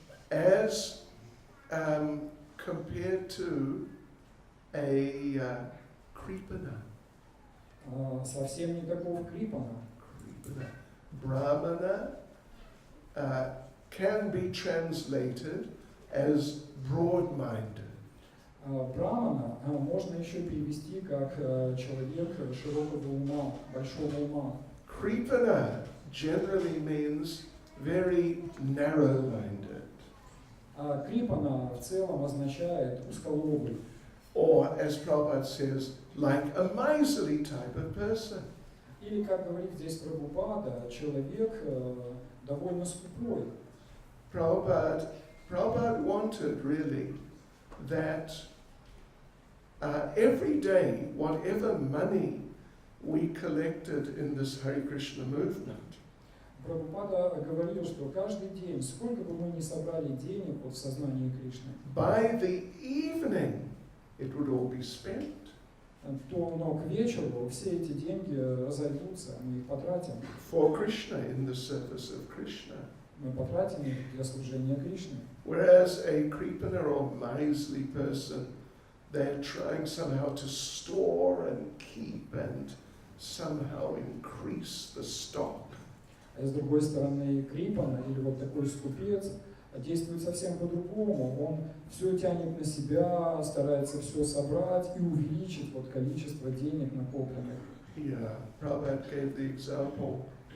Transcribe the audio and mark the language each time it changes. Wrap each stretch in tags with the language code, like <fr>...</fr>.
<en>As compared to a Kripana.</en> <ru>Совсем не такого Крипана.</ru> <en>Brahmana can be translated as broad-minded.</en> <ru>Брамана можно еще перевести как человек широкого ума, большого ума.</ru> <en>Kripana generally means very narrow-minded.</en> <ru>А Крипана в целом означает узколобый.</ru> <en>Or, as Prabhupada says, like a miserly type of person.</en> <ru>Или, как говорит здесь Прабхупада, человек довольно скупой.</ru> <en>Prabhupada wanted really that every day, whatever money we collected in this Hare Krishna movement,</en> <ru>Прабхупада говорил, что каждый день, сколько бы мы ни собрали денег в сознании Кришны,</ru> <en>by the evening it would all be spent.</en> <ru>но к вечеру все эти деньги разойдутся, мы их потратим.</ru> <en>For Krishna, in the service of Krishna.</en> <ru>мы потратим их для служения Кришне.</ru> <en>Whereas a creeper or miserly person, they're trying somehow to store and keep and somehow increase the stock.</en> <ru>А с другой стороны, Крипана или вот такой скупец действует совсем по-другому. Он все тянет на себя, старается все собрать и увеличить вот количество денег накопленных.</ru> <en>Yeah, Prabhupada gave the example.</en>